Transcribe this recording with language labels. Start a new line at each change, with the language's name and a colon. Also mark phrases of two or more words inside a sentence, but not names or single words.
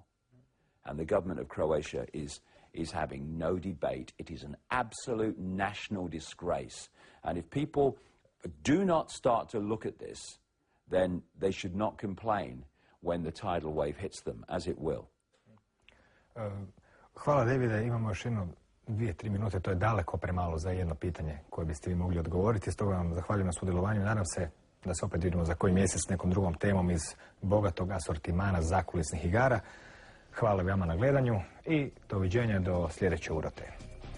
English: And the government of Croatia is having no debate. It is an absolute national disgrace. And if people do not start to look at this, then they should not complain when the tidal wave hits them, as it will.
Croatian: Hvala, Davide. Imamo još jedno 2-3 minute. To je daleko premalo za jedno pitanje koje biste vi mogli odgovoriti. Stoga vam zahvaljujem na sudjelovanju. Nadam se da se opet vidimo za koji mjesec s nekom drugom temom iz bogatog asortimana zakulisnih igara. Hvala vama na gledanju i doviđenja do sljedeće urote.